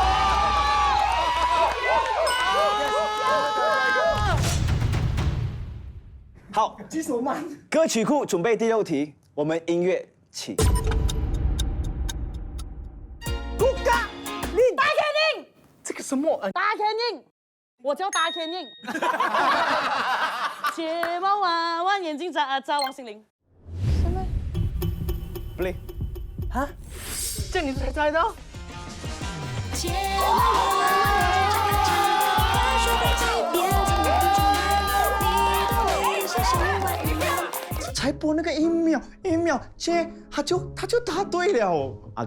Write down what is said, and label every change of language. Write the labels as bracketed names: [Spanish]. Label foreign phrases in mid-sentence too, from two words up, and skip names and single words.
[Chinese] 好，舉手慢。歌曲庫準備第6題，我們音樂起。大天令，這個什麼？大天令，我叫大天令。睫毛弯弯，眼睛眨眨，王心凌。 play。啊？这你才猜到？才播那个一秒，接他就答对了啊！